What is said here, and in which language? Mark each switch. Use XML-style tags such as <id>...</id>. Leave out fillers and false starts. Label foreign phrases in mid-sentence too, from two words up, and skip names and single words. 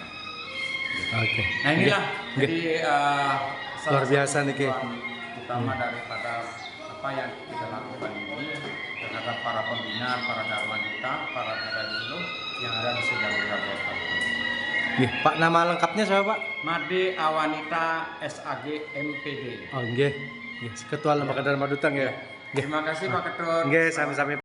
<id>Oke. Nah inilah Nggih. jadi Luar salah biasa satu nih, Ki. tujuan utama daripada apa yang kita lakukan ini terhadap para pembina, para dharma duta, para dulu yang ada di Sejago Kota. Nggih, Pak, nama lengkapnya siapa, Pak? Made Awanita SAG MPD. Oh, nggih. Nggih, Ketua Lembaga Dharma Duta nggih. Nggih. Terima kasih Pak Ketut.</id> <ban>Nggih, sami-sami.</ban>